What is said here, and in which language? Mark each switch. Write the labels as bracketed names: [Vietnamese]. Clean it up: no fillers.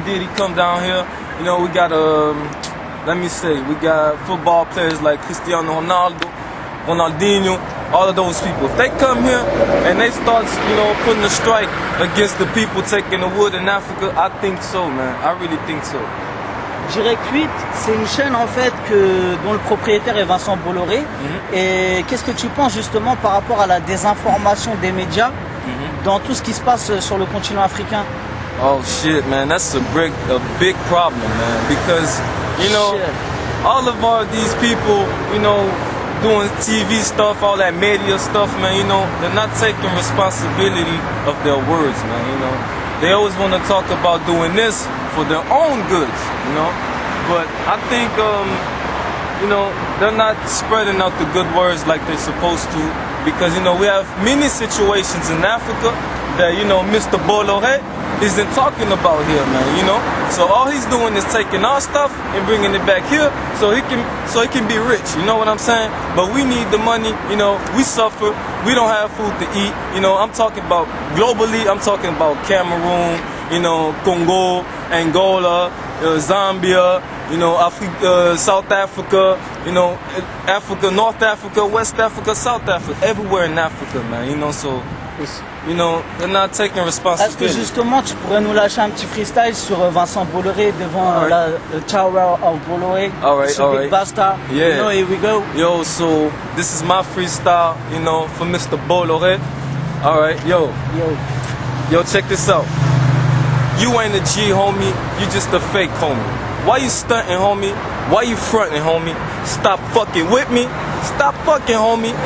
[English] Diddy come down here. You know, we got we got football players like Cristiano Ronaldo, Ronaldinho, all of those people. If they come here and they start, you know, putting a strike against the people taking the wood in Africa, I think so, man. I really think so. [French] Direct 8, c'est une chaîne en fait dont le propriétaire est Vincent Bolloré. Et qu'est-ce que tu penses justement par rapport à la désinformation des médias dans tout ce qui se passe sur le continent africain? [English] Oh shit, man, that's a big problem, man. Because, you know, all of these people, you know, doing TV stuff, all that media stuff, man, you know, they're not taking responsibility of their words, man, you know. They always want to talk about doing this for their own goods, you know. But I think, you know, they're not spreading out the good words like they're supposed to. Because, you know, we have many situations in Africa that, you know, Mr. Bolloré isn't talking about here, man, you know. So all he's doing is taking our stuff and bringing it back here so he can be rich, you know what I'm saying? But we need the money, you know, we suffer, we don't have food to eat, you know. I'm talking about globally, I'm talking about Cameroon, you know, Congo, Angola, Zambia, you know, South Africa, you know, Africa, North Africa, West Africa, South Africa, everywhere in Africa, man, you know, so, you know, they're not taking responsibility. [French] Est-ce que justement tu pourrais nous lâcher un petit freestyle sur Vincent Bolloré devant le Tower of Bolloré, Big Basta? [English] Yeah. You know, here we go. Yo, so this is my freestyle, you know, for Mr. Bolloré. Alright, yo, check this out. You ain't a G, homie. You just a fake, homie. Why you stunting, homie? Why you fronting, homie? Stop fucking with me. Stop fucking, homie.